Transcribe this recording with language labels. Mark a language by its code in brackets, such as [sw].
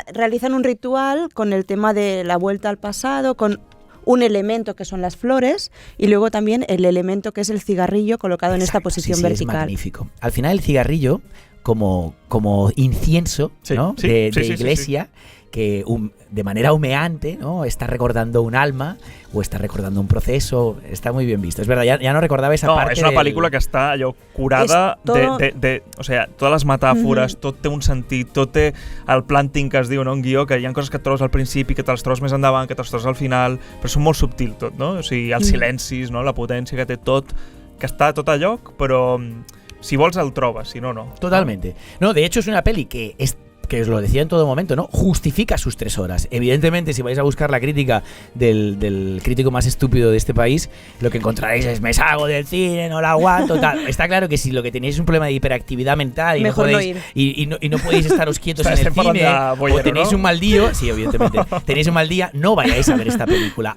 [es] Realizan un ritual con el tema de la vuelta al pasado, con un elemento que son las flores y luego también el elemento que es el cigarrillo colocado en esta posición vertical. Es magnífico. Al final el cigarrillo como incienso, ¿no? de iglesia, que de manera humeante, ¿no? Está recordando un alma o está recordando un proceso. Está muy bien visto. Es verdad, ya no recordaba esa parte. [ca] És una pel·lícula que està allò curada o sea, totes les metàfores, tot té un sentit, tot té el planting que es diu, no? Un guió, que hi ha coses que et trobes al principi, que te les trobes més endavant, que te les trobes al final, però són molt subtil tot, no? O sigui, els silencis, no? La potència que té tot, que està tot a lloc, però si vols el trobes, si no, no. [es] Totalmente. No, de hecho es una peli que os lo decía en todo momento, ¿no? Justifica sus 3 horas. Evidentemente, si vais a buscar la crítica del crítico más estúpido de este país, lo que encontraréis es me salgo del cine, no la aguanto, tal. Está claro que si lo que tenéis es un problema de hiperactividad mental y no podéis no podéis estaros quietos en el cine o tenéis un mal día, sí, evidentemente, tenéis un mal día, no vayáis a ver esta película.